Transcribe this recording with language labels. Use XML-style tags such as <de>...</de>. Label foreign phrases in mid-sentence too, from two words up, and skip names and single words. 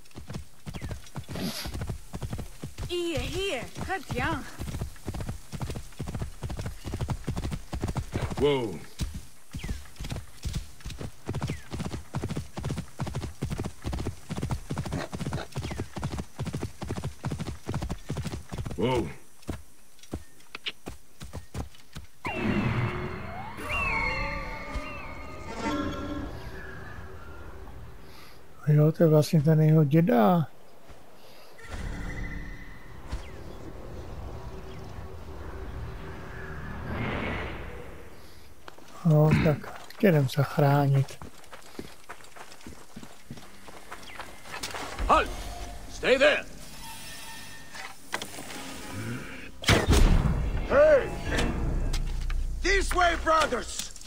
<en>Here, cut young. Whoa. Whoa.</en> <cs>Jo, to je vlastně ten jeho děda. No, tak jdem se chránit.</cs> <en>Halt! Stay there! Hey! This way, brothers!</en>